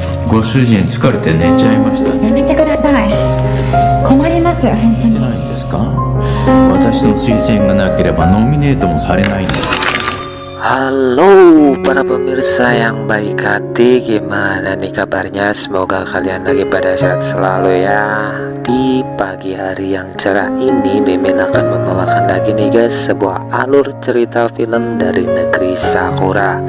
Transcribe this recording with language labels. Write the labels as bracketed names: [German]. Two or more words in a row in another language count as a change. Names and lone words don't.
[Japanese] ご主人疲れて寝ちゃいました。やめてください。困ります、本当に。ないんですか？私の推薦がなければノミネートもされないんです。 [Indonesian] Halo para pemirsa yang baik hati, gimana nih kabarnya? Semoga kalian lagi pada sehat selalu ya. Di pagi hari yang cerah ini, Mimin akan membawakan lagi nih guys sebuah alur cerita film dari negeri Sakura.